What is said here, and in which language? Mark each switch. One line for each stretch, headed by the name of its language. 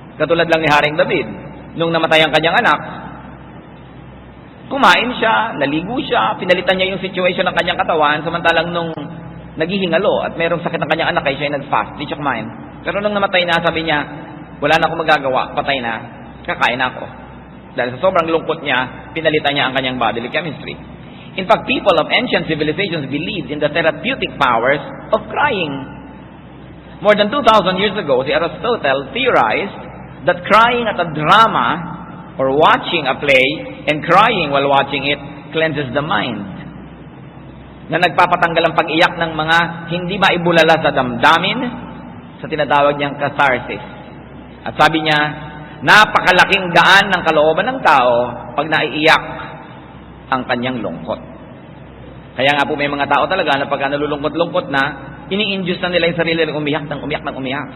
Filipino: Katulad lang ni Haring David. Nung namatay ang kanyang anak, kumain siya, naligo siya, pinalitan niya yung
English: situation
Filipino: ng kanyang katawan, samantalang nung naghihingalo at mayroong sakit ng kanyang anak, ay siya ay nag-fast, di siya kumain. Pero nung namatay na, sabi niya, wala na akong magagawa, patay na, kakain na ako. Dahil sa sobrang lungkot niya, pinalitan niya ang kanyang
English: bodily chemistry. In fact, people of ancient civilizations believed in the therapeutic powers of crying. More than 2,000 years ago, si Aristotle theorized that crying at a drama or watching a play and crying while watching it cleanses the mind.
Filipino: Na nagpapatanggal ang pag-iyak ng mga hindi maibulala sa damdamin sa tinatawag niyang catharsis. At sabi niya, napakalaking daan ng kalooban ng tao pag naiiyak ang kanyang lungkot. Kaya nga po may mga tao talaga na pagka nalulungkot-lungkot na, ini-induce na nila yung sarili ng umiyak ng umiyak ng umiyak.